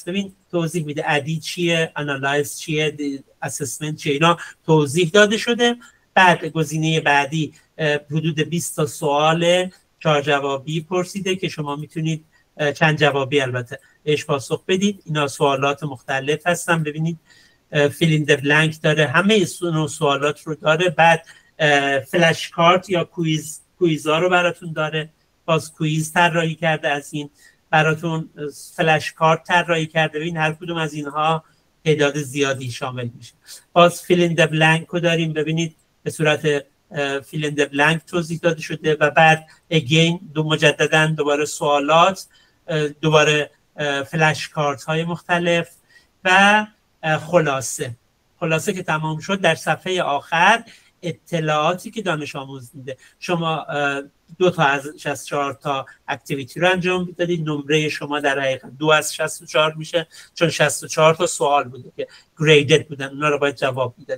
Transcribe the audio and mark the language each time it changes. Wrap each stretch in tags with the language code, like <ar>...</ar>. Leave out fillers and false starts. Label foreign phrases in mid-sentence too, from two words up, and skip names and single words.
<fa>ببین توضیح میده ادی چیه، آنالایز چیه، اسسمنت چیه، اینا توضیح داده شده. بعد گزینه بعدی حدود 20 تا سوال 4 جوابی پرسیده که شما میتونید چند جوابی البته بهش پاسخ بدید. اینا سوالات مختلف هستن. ببینید</fa> <en>fill in the blank</en> <fa>داره، همه سوالات رو داره. بعد</fa> <en>flash card</en> <fa>یا کویزا رو براتون داره. باز کویز طراحی کرده، از این براتون</fa> <en>flash card</en> <fa>طراحی کرده. ببین هر کدوم از اینها تعداد زیادی شامل میشه. باز</fa> <en>fill in the blank</en> <fa>رو داریم. ببینید به صورت</fa> <en>fill in the blank</en> <fa>توضیح داده شده و بعد again مجددا دوباره سوالات، دوباره</fa> <en>flash card</en> <fa>های مختلف و خلاصه که تمام شد. در صفحه آخر اطلاعاتی که دانش آموز میده. شما 2 تا از 64 تا اکتیویتی رو انجام دادید، نمره شما در حقیقت 2 از 64 میشه، چون 64 تا سوال بوده که گریدد بودن، اونا رو باید جواب میدادید.</fa>